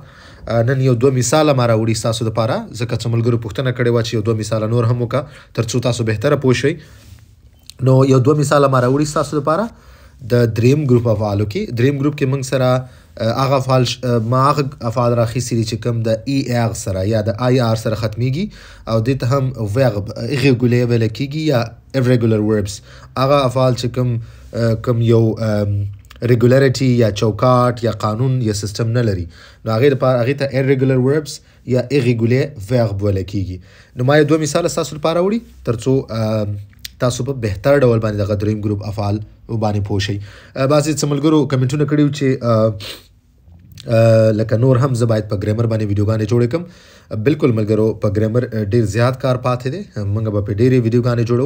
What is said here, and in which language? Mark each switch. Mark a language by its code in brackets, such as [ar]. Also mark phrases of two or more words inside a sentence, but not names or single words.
[ps] نن یو دوه مثاله ما راوړي ستاسو دپاره، ځکه څو ملګرو پوښتنه کړې وه چې یو دوه مثاله نور هم وکړه تر څو تاسو بهتره پوه شئ. نو یو دوه مثاله ما راوړي ستاسو دپاره د دریم ګروپ افعالو کې. دریم ګروپ کې موږ سره هغه افعال راخیستي دي چې کوم د ای آر سره یا د آی آر سره ختمیږي او دې ته هم ورب irregular ویل کېږي یا [en] irregular verbs. [ps] هغه افعال چې کوم یو regularity یا چوکاټ یا قانون یا سیستم نه لري، نو هغې ته [en] irregular verbs [ps] یا [en] irregular verb [ps] ویل کېږي. نو ما یو دوه مثاله ستاسو لپاره وړي تر څو تاسو په بهتر ډول باندې دغه دریم ګروپ افعال باندې پوه شئ. بعضې څه ملګرو کمنټونه کړي وو چې لکه نور هم زه باید په ګرامر باندې ویډیوګانې جوړې کړم. بلکل ملګرو، په ګرامر ډېر زیات کار پاتې دی، موږ به په ډېرې ویډیوګانې جوړو.